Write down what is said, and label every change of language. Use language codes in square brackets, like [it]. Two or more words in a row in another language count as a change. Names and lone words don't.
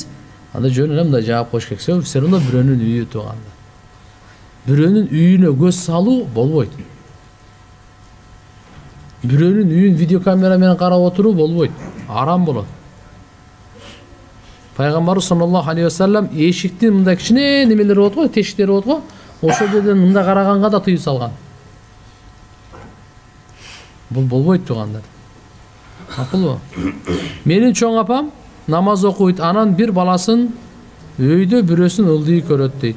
[ky] Анда жөн эле мындай жаап коюш керек. [ru] Все равно [ky] бирөөнүн үйү тууганда. Бирөөнүн үйүнө көз салуу болбойт. Бирөөнүн үйүн видеокамера менен карап отуруу болбойт. Арам болот. Пайгамбар [ar] صلى الله عليه وسلم [ky] эшиктин мындай кичине немелери болот го, тешиктери болот го. Ошол жерден мындай караганга да тыюу салган. Бул болбойт туугандар. Акылбы? Менин чоң апам намаз окуйт, анан бир баласын өйдө бирөөсүн ылдый көрөт дейт.